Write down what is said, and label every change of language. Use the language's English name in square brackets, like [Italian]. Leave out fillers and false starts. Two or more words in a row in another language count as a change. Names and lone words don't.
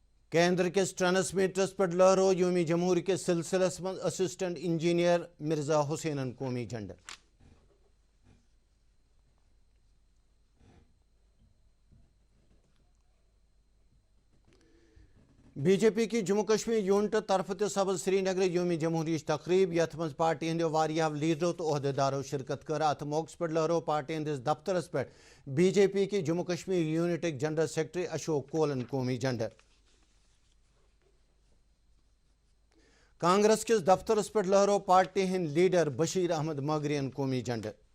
[Kashmiri] केंद्र किस ट्रांसमीटरस पर लहरो योमी जमहूरी के सिलसिलस में [English] assistant engineer [Kashmiri] मिर्जा हुसैनन कौमी झंडा। बीजेपी की जम्मू कश्मीर यूनिट तरफ सब्ज श्रीनगर योमी जमहूरी तकरीब यथ मज पार्टी हंदो वारियाह लीडरों तो अहदेदारों शिरकत कर। अत मौके पर लहरो पार्टी हंदिस दफ्तरस पे बीजेपी की जम्मू कश्मीर यूनिट [English] general secretary [Kashmiri] अशोक कोलन कौमी झंडा। कांग्रेस किस दफ्तरस पे लहरो पार्टी हंद लीडर बशीर अहमद मगरियन कौमी झंडा।